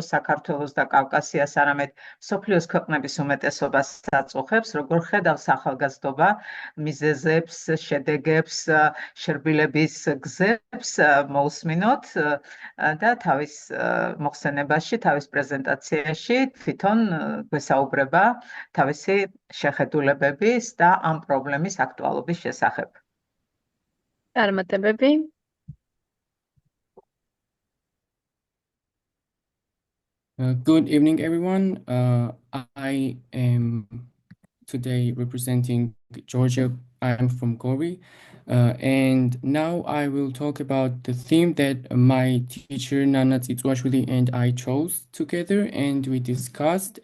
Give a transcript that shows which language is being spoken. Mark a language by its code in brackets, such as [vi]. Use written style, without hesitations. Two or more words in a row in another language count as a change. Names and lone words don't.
[ka] საქართველოს და კავკასიას, არამედ მსოფლიოს ქვეყნების უმეტესობას აწუხებს, როგორ ხედავს ახალგაზრდობა მიზეზებს, შედეგებს, შერბილების გზებს მოусმინოთ და თავის მოხსენებაში, თავის პრეზენტაციაში თვითონ გვესაუბრება თავისი შეხედულებების და ამ პრობლემის აქტუალობის შესახებ. წარმატებები. [en] Good evening, everyone. I am today representing Georgia I'm from Gory. And now I will talk about the theme that my teacher Nino Tsartsidze and I chose together, and we discussed.